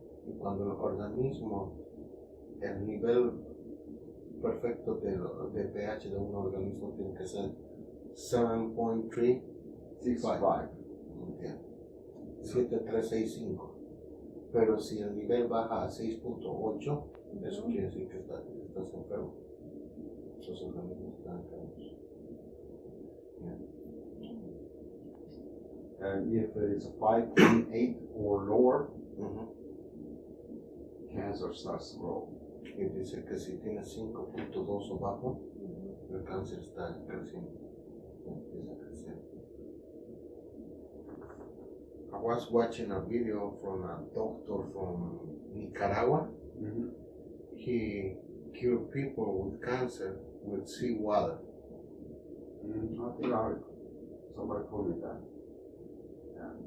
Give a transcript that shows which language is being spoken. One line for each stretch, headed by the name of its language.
Spanish: Y cuando el organismo, el nivel perfecto de pH de un organismo tiene que ser 7.365. Okay. 7365. Pero si el nivel baja a 6.8, eso quiere decir que estás enfermo. Esos organismos están enfermos.
English: And if it is 5.8 or lower, cancer starts to grow.
Spanish: Y dice que si tiene 5.2 o bajo, el cáncer está creciendo. Empieza a crecer.
English: I was watching a video from a doctor from Nicaragua. He cured people with cancer with seawater. I think somebody told me that. Yeah.